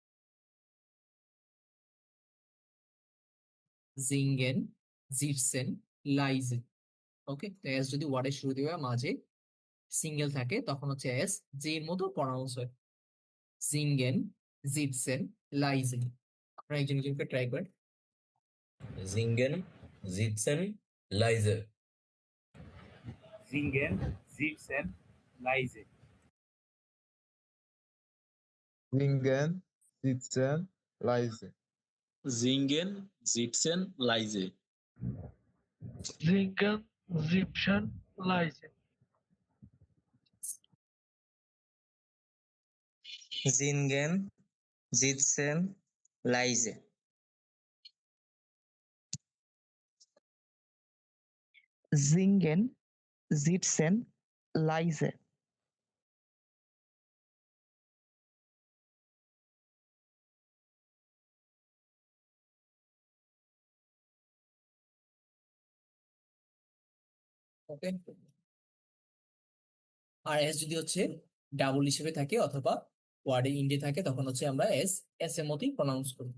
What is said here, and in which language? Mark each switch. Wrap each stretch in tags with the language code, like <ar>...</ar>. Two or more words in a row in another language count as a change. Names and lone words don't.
<de>singen, sitzen, leise.</de> <bn>ওকে, তো এস যদি ওয়ার্ডের শুরুতে বা মাঝে সিঙ্গেল থাকে তখন হচ্ছে এস জে এর মতো প্রনাউন্স হয়।</bn> <de>singen, sitzen, leise.</de> <bn>আপনারা একজন একজনকে ট্রাই করেন।</bn> <de>Singen, sitzen, leise. Singen, sitzen, leise. Singen, sitzen, leise. Singen, sitzen, leise. Singen, sitzen, leise. Singen, sitzen, leise. Singen, sitzen, leise.</de> <bn>ওকে, আর এস যদি হচ্ছে ডাবল হিসেবে থাকে অথবা ওয়ার্ডে ইন্ডে থাকে তখন হচ্ছে আমরা এস এস এর মতোই প্রনাউন্স করি।</bn>